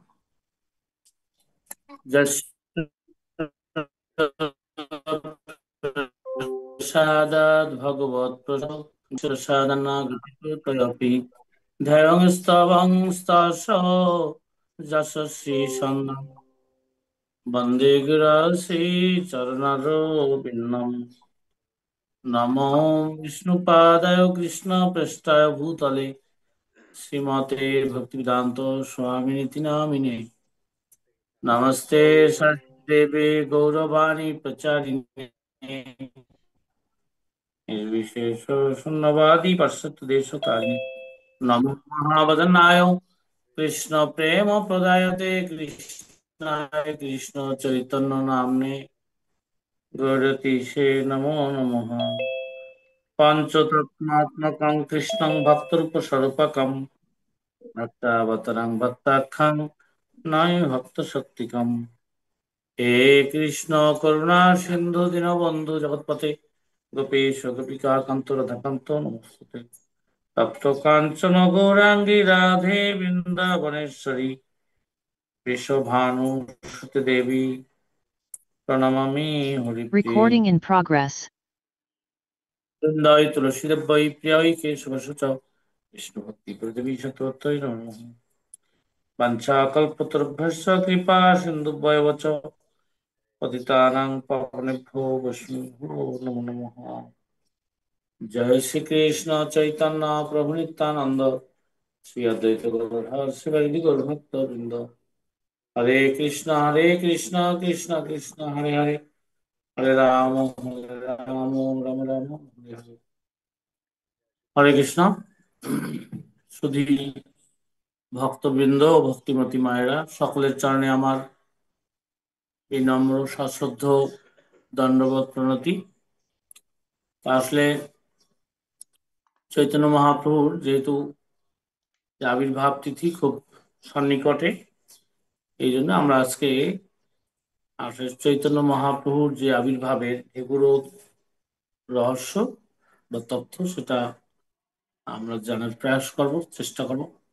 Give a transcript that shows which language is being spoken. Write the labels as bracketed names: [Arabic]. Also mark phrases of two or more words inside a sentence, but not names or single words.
[Sanskrit] জয় প্রসাদাৎ ভগবৎ প্রসাদানাগতিপি ধ্যেয়ং স্তবং স্তস্য যশস্বী সন্ন্যাম বন্দে গিরাসি চরণারবিন্দম। নমো বিষ্ণুপাদায় কৃষ্ণ পৃষ্ঠায় ভূতলে শ্রীমতে ভক্তিবেদান্ত স্বামিনিতি নামিনে। नमस्ते सरस्वती गौरवाणी प्रचारिणे निर्विशेष शून्यवादी पाश्चात्य देशतारिणे। नमो महावदनाय कृष्ण प्रेम प्रदायते कृष्णाय कृष्ण चैतन्य नाम्ने गौरतीशे नमो नमः। पंचतत्मात्मकं कृष्णं भक्तरूपस्वरूपकं भक्तावतारं भक्ताख्यं नाय भक्तशक्तिकम्। हे कृष्ण करुणा सिंधु दीनबंधु जगत्पते गोपेश गोपिका कांत राधाकांत नमस्ते। तप्त कांचन गौरांगी राधे वृंदावनेश्वरी वृषभानुसुते देवी प्रणमामि हरिप्रिये। [English] Recording in progress. [Sanskrit] वृंदाई तुलसी देवै प्रियाय केशवसुच विष्णु भक्ति प्रदेवी शतवत्तै नमः। वंशाकल्पतरुभ्यश्च कृपा सिन्धुभ्येव च पतितानां पावनेभ्यो वैष्णवेभ्यो नमो नमः। जय श्री कृष्ण चैतन्य प्रभु नित्यानंद श्री अद्वैत गदाधर शिवाजी गौरभक्त वृंद। हरे कृष्ण कृष्ण कृष्ण हरे हरे, हरे राम राम राम हरे हरे। हरे कृष्ण। [Bangla] শুধু ভক্তবৃন্দ ও ভক্তিমতী মায়েরা সকলের চরণে আমার বিনম্র সশ্রদ্ধ দণ্ডবত প্রণতি। আসলে চৈতন্য মহাপ্রভুর যেহেতু আবির্ভাব তিথি খুব সন্নিকটে, এই জন্য আমরা আজকে আসলে চৈতন্য মহাপ্রভুর যে আবির্ভাবের এগুলো রহস্য বা তথ্য সেটা আমরা জানার প্রয়াস করব, চেষ্টা করব।